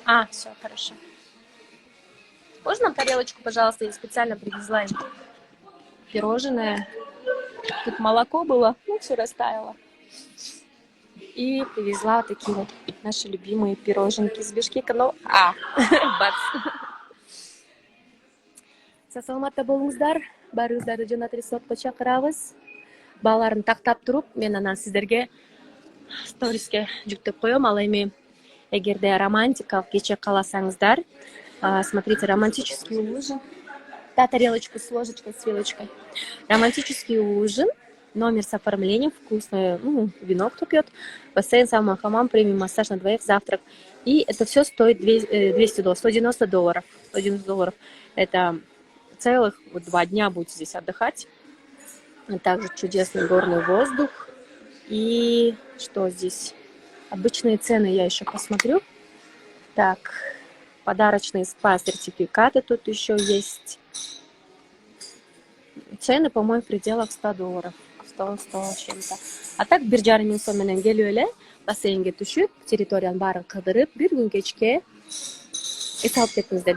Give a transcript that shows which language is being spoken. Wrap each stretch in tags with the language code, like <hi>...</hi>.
<ru>Все, хорошо. Можно нам тарелочку, пожалуйста? Я специально привезла им пирожное. Тут молоко было, все растаяло. И привезла вот такие вот наши любимые пироженки из Бишкека. Бац.</ru> <ky>Саламатта болуңуздар, баарыңыздарды жана ресортко чакырабыз. Бааларын тактап туруп, мен анан сиздерге сториске жүктөп коем. Ал эми эгерде романтикалык кече кааласаңыздар,</ky> <ru>смотрите, романтический ужин. Да, тарелочку с ложечкой, с вилочкой. Романтический ужин, номер с оформлением, вкусное вино, кто пьет, бассейн, сауна, хамам, премиум массаж на двоих, завтрак. И это все стоит $200, $190. $190. Это целых 2 дня будете здесь отдыхать. Также чудесный горный воздух. И что здесь? Обычные цены я еще посмотрю. Так, подарочные спа-сертификаты тут еще есть. Цены, по-моему, в пределах $100. пожалуйста, ошентип.</ru> <ky>А так 1,5 сом менен келип эле бассейнге түшүп, территориянын баарын кыдырып, бир күн кечке эс алып кетиңиздер.</ky>